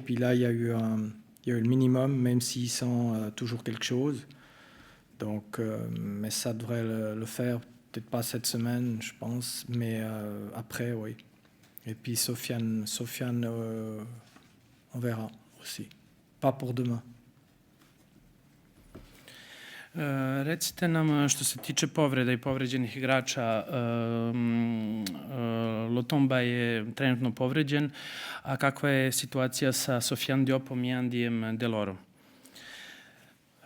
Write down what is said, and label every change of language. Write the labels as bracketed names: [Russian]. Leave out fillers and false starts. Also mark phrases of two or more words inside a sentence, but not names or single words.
[French] Puis là, il y a eu le minimum, même s'il sent toujours quelque chose. Donc, mais ça devrait le faire, peut-être pas cette semaine, je pense, mais après, oui. Et puis Sofiane, on verra aussi. Pas pour demain. [Serbian] Recite nam što se tiče povreda i povređenih igrača, Lotomba je trenutno povređen, a kakva je situacija sa Sofiane Diopom i Andijem Delorom?